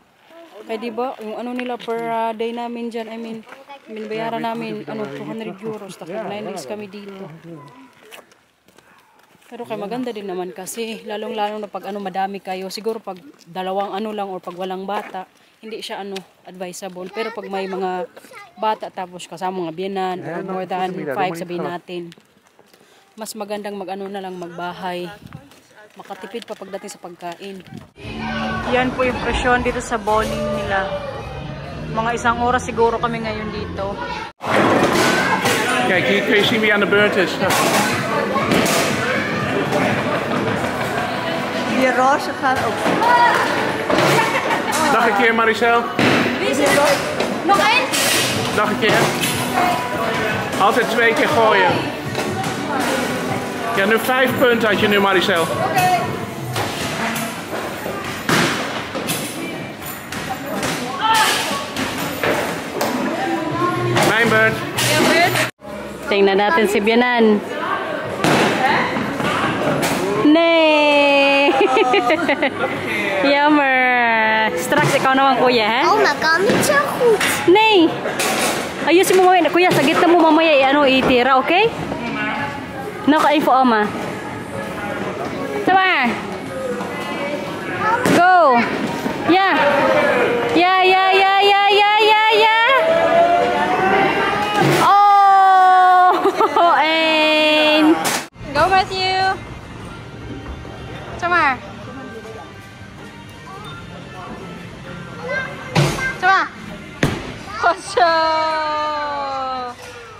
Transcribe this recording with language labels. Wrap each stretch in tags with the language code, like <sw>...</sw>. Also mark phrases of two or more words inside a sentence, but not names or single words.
<tl>Kaya diba, yung nila per day namin dyan,</tl> <en>I mean</en> <tl>bayaran namin 200 euros. Tapos 9 days kami dito. Pero kaya maganda din naman kasi, lalong-lalong na pag madami kayo, siguro pag dalawang lang or pag walang bata, hindi siya advisable. Pero pag may mga bata tapos kasama mga Bianan or</tl> <en>more than 5</en> <tl>sabihin natin, mas magandang na lang magbahay. Makatipid pa pagdating sa pagkain. Yan po yung presyon dito sa bowling nila. Mga 1 oras siguro kami ngayon dito.</tl> <nl>Kijk, hier kun je zien wie aan de beurt is. Die roze gaan ook. Dag een keer, Maricel. Wie is er? Nog één? Dag een keer. Altijd 2 keer gooien. Ja, nu 5 punten had je nu, Maricel. Mijn beurt.</nl> <tl>Tingnan natin si Bianan.</tl> <nl>Nee! Jammer.</nl> <tl>Straks ikaw naman, kuya, ha?</tl> <nl>Oh, maar kan niet zo goed. Nee!</nl> <tl>Ayusin mo mamaya. Kuya, sa gitna mo mamaya itira, okay? Naka-info, Oma. Sama!</tl> <en>Go! Yeah! Yeah, yeah, yeah, yeah, yeah, yeah, yeah! Oh! And... Go,</en> <tl>Matthew! Sama! Sama! Kosyo!</tl>